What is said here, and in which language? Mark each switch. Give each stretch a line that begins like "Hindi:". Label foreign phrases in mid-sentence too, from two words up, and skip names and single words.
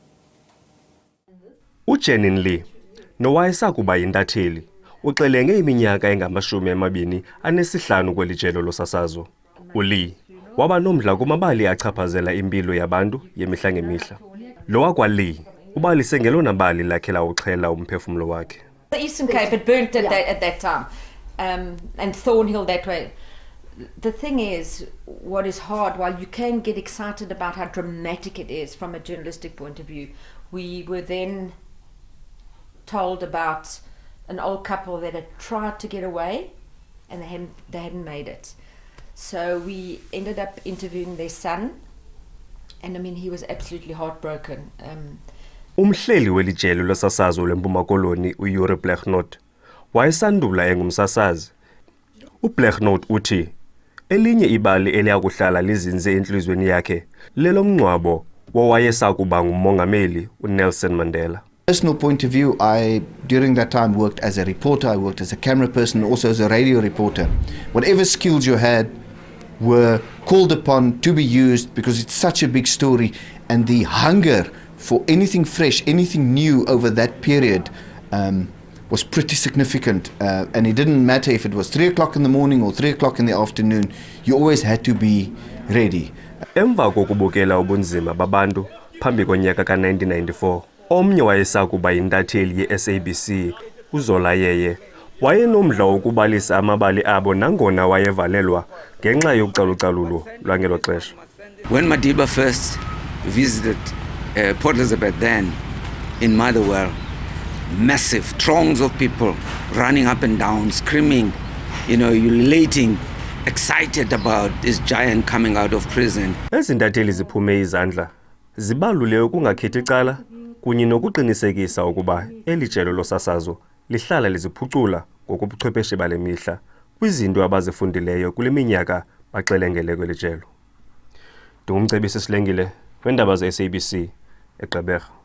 Xhosa: uJenin Lee nowayesakuba yintatheli uxelenge iminyaka engama-25 kweli jelo losasazo. uLee waba nomdla kumabali achaphazela impilo yabantu yemihla ngemihla. Lo wakwaLee ubalise ngelona bali lakhe lawuxhela umphefumlo wakhe.
English: The Eastern Cape had burnt at that time, and Thornhill that way. The thing is, what is hard, while you can get excited about how dramatic it is from a journalistic point of view, we were then told about an old couple that had tried to get away and they hadn't made it. So we ended up interviewing their son, and I mean, he was absolutely heartbroken.
Xhosa: Umhleli welijelo losasazo lempuma koloni uYuri Blechnot wayesandula engumsasazi. uBlechnot uthi elinye ibali eliyakuhlala lizinze enhlizweni yakhe lelomncwabo wowayesakuba ngumongameli uNelson Mandela.
English: Personal point of view, I during that time worked as a reporter, I worked as a camera person, also as a radio reporter. Whatever skills you had were called upon to be used because it's such a big story, and the hunger for anything fresh, anything new over that period was pretty significant, and it didn't matter if it was 3 o'clock in the morning or 3 o'clock in the afternoon, you always had to be ready.
Xhosa: Emva kokubukela ubunzima babantu phambi konyaka ka-1994, omnye wayesakuba yintatheli ye-SABC uZola Yeye wayenomdla wokubalisa amabali abo nangona wayevalelwa ngenxa yokucalucalulo lwangelo xesha.
English: When Madiba first visited Port Elizabeth then in Motherwell, massive throngs of people running up and down, screaming, ululating, excited about this giant coming out of prison.
Xhosa: Ezintatheli ziphume izandla zibalule ukungakhethi icala kunye nokuqinisekisa ukuba eli jelo losasazo lihlala liziphucula ngokobuchwepheshe bale mihla kwizinto abazifundileyo kule minyaka baxelengele kweli jelo. Ndingumcebisi Silengile weendaba ze-SABC eGqeberha.